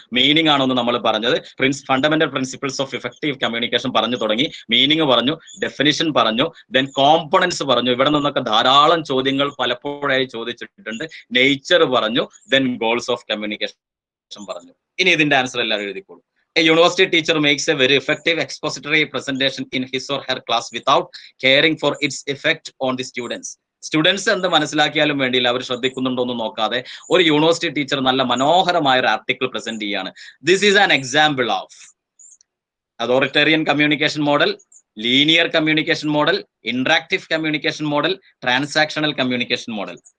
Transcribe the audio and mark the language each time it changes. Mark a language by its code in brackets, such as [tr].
[ml] Meaning ആണെന്ന് നമ്മൾ പറഞ്ഞത്. [en] fundamental principles of effective communication [ml] പറഞ്ഞു തുടങ്ങി. മീനിങ് പറഞ്ഞു, ഡെഫിനിഷൻ പറഞ്ഞു, ദെൻ കോമ്പണൻസ് പറഞ്ഞു. ഇവിടെ നിന്നൊക്കെ ധാരാളം ചോദ്യങ്ങൾ പലപ്പോഴായി ചോദിച്ചിട്ടുണ്ട്. നേച്ചർ പറഞ്ഞു, ദെൻ ഗോൾസ് ഓഫ് കമ്മ്യൂണിക്കേഷൻ പറഞ്ഞു. ഇനി ഇതിന്റെ ആൻസർ എല്ലാവരും എഴുതിക്കോളൂ. [en] A university teacher makes a very effective expository presentation in his or her class without caring for its effect on the students. [ml] Students എന്ത് മനസ്സിലാക്കിയാലും വേണ്ടിയില്ല, അവർ ശ്രദ്ധിക്കുന്നുണ്ടോ എന്ന് നോക്കാതെ ഒരു യൂണിവേഴ്സിറ്റി ടീച്ചർ നല്ല മനോഹരമായ ഒരു ആർട്ടിക്കിൾ പ്രസന്റ് ചെയ്യാണ്. [en] This is an example of authoritarian communication model, linear communication model, interactive communication model, transactional communication model.